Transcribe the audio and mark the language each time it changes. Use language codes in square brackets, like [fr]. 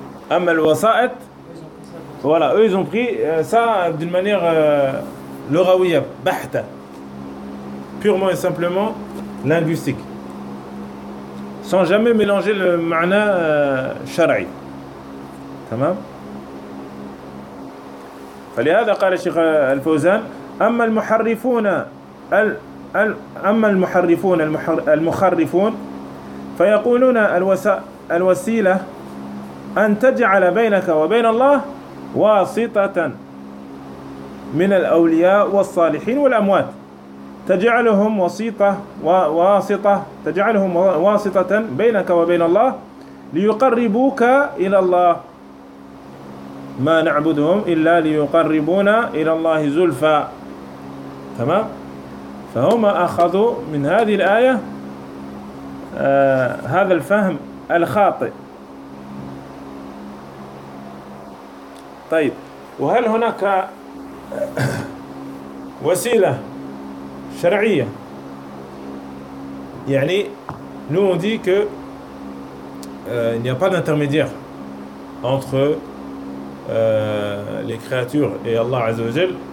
[fr] Amma al-wasa'it, voilà, eux ils ont pris ça d'une manière loghawiya, bahta, purement et simplement linguistique, sans jamais mélanger le ma'na shar'i. Tamam. [ar] فلهذا قال الشيخ الفوزان أما المحرفون فيقولون الوسيلة أن تجعل بينك وبين الله واسطة من الأولياء والصالحين والأموات، تجعلهم واسطة بينك وبين الله ليقربوك إلى الله. ما نعبدهم إلا ليقربونا إلى الله زلفى. تمام. فهم أخذوا من هذه الآية هذا الفهم الخاطئ. طيب، وهل هناك وسيلة شرعية؟ يعني [fr] nous on dit que il n'y a pas d'intermédiaire entre les créatures et Allah Azza wa Jal